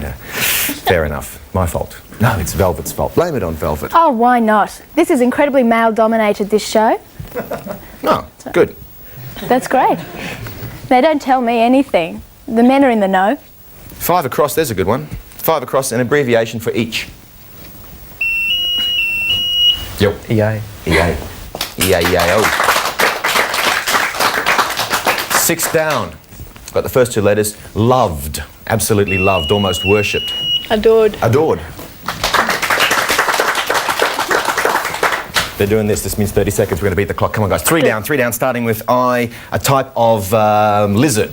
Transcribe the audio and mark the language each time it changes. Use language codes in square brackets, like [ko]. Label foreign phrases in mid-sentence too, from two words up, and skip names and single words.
[en] Fair enough. My fault. No, it's Velvet's fault. Blame it on Velvet. Oh, why not? This is incredibly male-dominated, this show. No, good. That's great. They don't tell me anything. The men are in the know. 5 across, there's a good one. 5 across, an abbreviation for each. Yo. EA. EA. E-A-E-A-O. 6 down. Got the first 2 letters. Loved. Absolutely loved. Almost worshipped. Adored. Adored. They're doing this. This means 30 seconds. We're going to beat the clock. Come on, guys. 3 down, starting with I. A type of lizard.